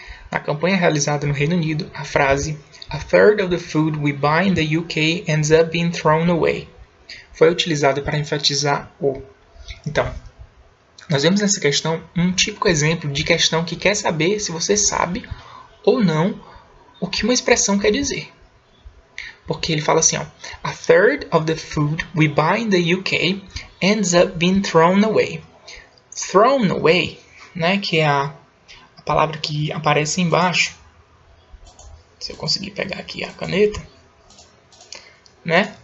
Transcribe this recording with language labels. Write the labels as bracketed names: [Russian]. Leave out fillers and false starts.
[Portuguese] Na campanha realizada no Reino Unido, a frase [English] "A third of the food we buy in the UK ends up being thrown away" [Portuguese] foi utilizada para enfatizar o. Então, nós vemos nessa questão um típico exemplo de questão que quer saber se você sabe ou não o que uma expressão quer dizer. Porque ele fala assim, ó, [English] "A third of the food we buy in the UK ends up being thrown away." Thrown away, [Portuguese] né, que é a palavra que aparece embaixo. Se eu conseguir pegar aqui a caneta, né?